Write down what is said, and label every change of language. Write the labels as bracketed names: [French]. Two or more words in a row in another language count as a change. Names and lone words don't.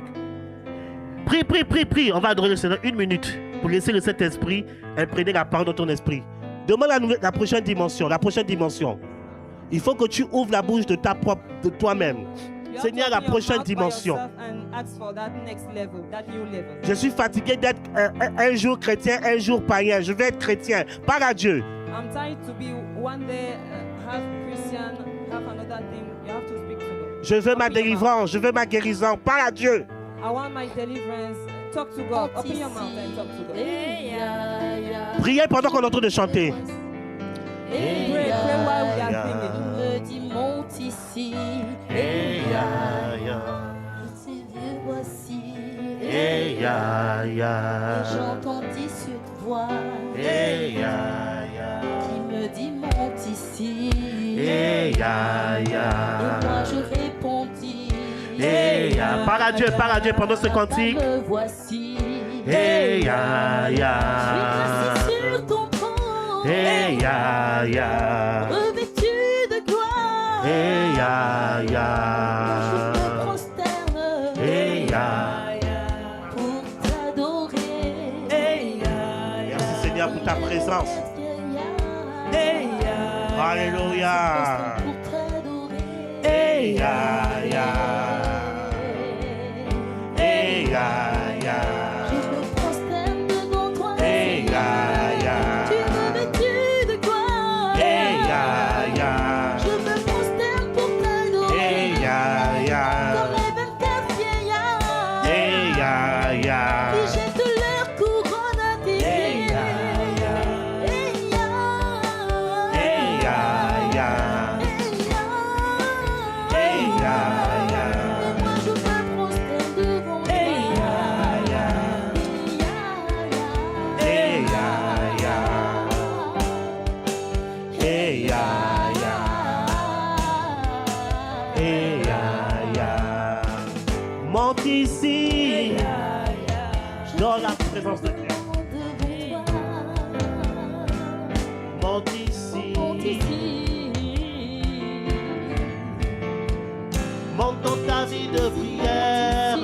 [French] Prie, prie, prie, prie. On va adorer le Seigneur 1 minute pour laisser le Saint-Esprit imprégner la parole dans ton esprit. Demande la prochaine dimension, la prochaine dimension. Il faut que tu ouvres la bouche de toi-même. [English] You [French] Seigneur, [English] have [French] la [English] to open your [French] prochaine [English] mouth by [French] dimension. [English] yourself and ask for that next level, that new level. [French] Je suis fatigué d'être un jour chrétien, un jour païen. Je vais être chrétien. Parle à Dieu. [English] I'm tired to be one day half Christian, half another thing. You have to speak to God. [French] Je veux ma [English] Open your [French] délivrance, je veux ma guérison. Parle à Dieu. [English] I want my deliverance. Talk to God. Open your mouth and talk to God. [French] Priez pendant qu'on est en train de chanter. [English] Pray while we are [French] Me dit monte ici, Hey, ya, ya. je t'ai vu voici, Hey, ya, et ya. j'entendis cette voix Hey, ya, ya. qui me dit monte ici, Hey, ya, et ya. moi je répondis, Hey, ya. Parle à Dieu pendant ce cantique. me voici, Hey, ya, je suis ya. assis sur ton trône, Hey, ya, ya. revêtu de gloire, Hey, ya, je ya. me prosterne Hey, ya. pour t'adorer. Merci Seigneur pour ta présence. Alléluia. Pour t'adorer. Hey, ya, ya. Hey, ya, ya. Je me prosterne devant toi. Hey, ya, ya. Tu es revêtu de gloire. Hey, ya, ya. Je me prosterne pour t'adorer. Hey, ya, ya. Comme les 24 vieillards. Hey, ya, ya. Qui jettent leur couronne à tes Hey, pieds. ya, ya. Hey, ya. Hey, ya, ya. Hey, Hey, ya. ya, ya. Et moi je me prosterne devant toi. Hey, ya, ya. Hey, ya, ya. Hey, ya, ya. Hey, ya, ya. Monte ici dans la présence de Dieu. Monte ici. Monte dans ta vie de prière.